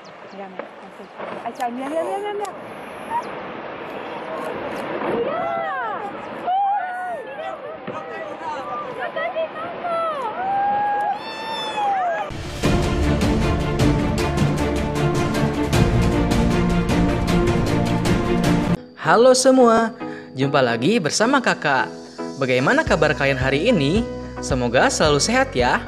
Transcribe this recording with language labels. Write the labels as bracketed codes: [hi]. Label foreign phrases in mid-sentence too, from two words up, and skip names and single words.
[es] Mira, mira. Ahí está, mira, mira, mira, mira, mira. Mira. ¡Ay! ¡Lo está llegando! [id] Halo semua, jumpa lagi bersama kakak. Bagaimana kabar kalian hari ini? Semoga selalu sehat ya.